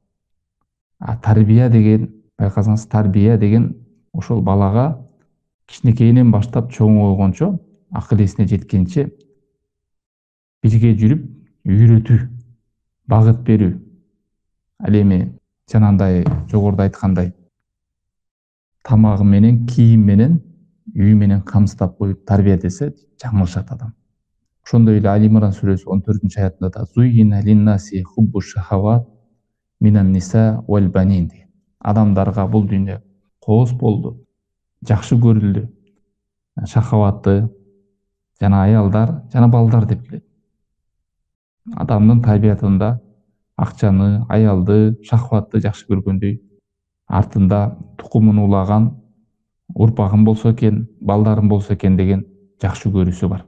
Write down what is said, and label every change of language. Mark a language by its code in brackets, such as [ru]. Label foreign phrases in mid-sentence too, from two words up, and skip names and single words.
[ky] Тарбия деген, байкасаңыз, тарбия деген ошол балага кичинекейинен баштап чоңойгончо, акыл эсине жеткенче бирге жүрүп, үйрөтүү, багыт берүү. Ал эми жанагындай жогоруда айткандай тамагы менен, кийим менен, үй менен камсыздап коюп тарбия десе жаңылышат адам. Ошондой эле Али Имран сүрөсү 14-аятында да [ar] زين للناس حب الشهوات من النساء والبنين. [ky] Адамдарга бул дүйнө кооз болду, жакшы көрүлдү. Шахаватты жана аялдар, жана балдар деп келет. Адамдын табиятында акчаны, аялды, шахватты жакшы көргөндөй, артында тукумун улаган урпагым болсо экен, балдарым болсо экен деген жакшы көрүүсү бар.